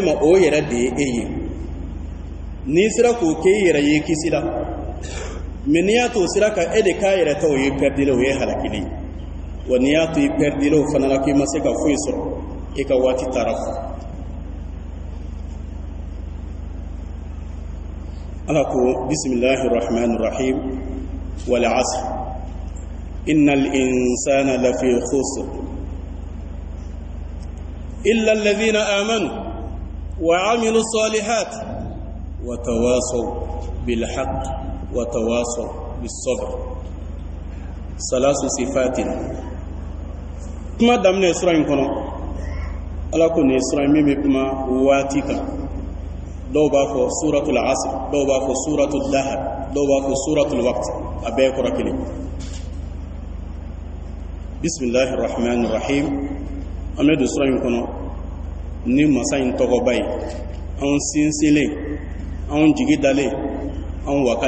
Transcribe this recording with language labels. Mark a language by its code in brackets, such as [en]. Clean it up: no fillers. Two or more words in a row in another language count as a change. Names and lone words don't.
[bm] ma o yɛrɛ de ye e ye n'i sera k'o kɛ i yɛrɛ ye kisi la mais n'i y'a to o sira kan e de k'a yɛrɛ ta o ye perdile o ye halakili wa n'i y'a to i perdile o fana la k'i ma se ka foyi sɔrɔ e ka waati taara fo ala ko [ar] بسم الله الرحمن الرحيم والعصر إن الإنسان لفي خسر إلا الذين آمنوا وعملوا الصالحات وتواصوا بالحق وتواصوا بالصبر ثلاث صفات [bm] kuma damne sura in kono ala ko ne sura min be kuma waati kan dɔw b'a fɔ [ar] سورة العصر [bm] dɔw b'a fɔ [ar] سورة الدهر [bm] dɔw b'a fɔ [ar] سورة الوقت [bm] a bɛɛ kɔrɔ kelen [ar] بسم الله الرحمن الرحيم [bm] an bɛ don sura in kɔnɔ ni masa in tɔgɔba ye anw sinsinlen anw jigi dalen anw wakali